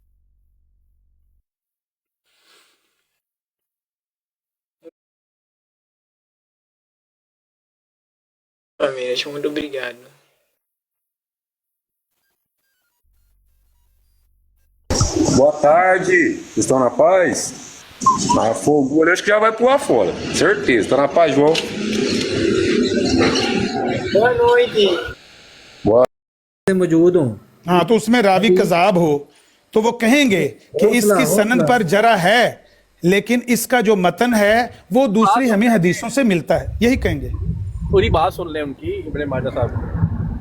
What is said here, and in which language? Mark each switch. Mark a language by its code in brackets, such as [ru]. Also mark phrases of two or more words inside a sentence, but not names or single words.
[pt] Famílias, muito obrigado. Boa tarde, estão na paz? Na fogo, acho que já vai pular fora, certeza. Tá na paz, João? Boa noite. [ur] موجود ہوں. ہاں تو اس میں راوی کذاب ہو تو وہ کہیں گے کہ اس کی سند پر ذرا ہے لیکن اس کا جو متن ہے وہ دوسری ہمیں حدیثوں سے ملتا ہے، یہی کہیں گے. پوری بات سن لیں ان کی، ابن ماجہ صاحب.